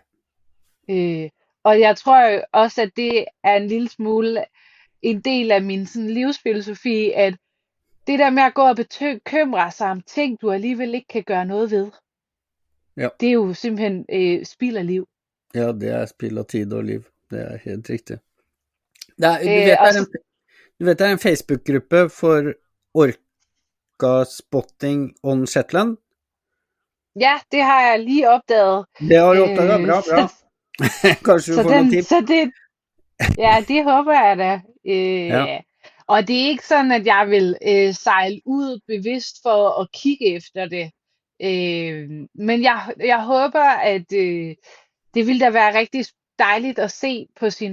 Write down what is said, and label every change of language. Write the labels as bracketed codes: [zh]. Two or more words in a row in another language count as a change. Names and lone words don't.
[da] Og jeg tror jo også, at det er en lille smule en del af min sådan, livsfilosofi, at det der med at gå og bekymre sig om ting, du alligevel ikke kan gøre noget ved, Ja. det er jo simpelthen spild af liv. [no] Ja, det er spill av tid og liv. Det er helt riktig. Du vet, [da] Og så, [no] det er en Facebook-gruppe for orca-spotting on Shetland. [da] ja, det har jeg lige opdaget. [no] Det har du oppdaget, bra, bra. Kanskje du [da] Så [no] får noen [da] den, [no] tips? [da] så det, ja, det håber jeg da. Ja. Og det er ikke sådan, at jeg vil sejle ud bevidst for at kigge efter det. Men jeg håber, at det ville da være rigtig dejligt at se på sin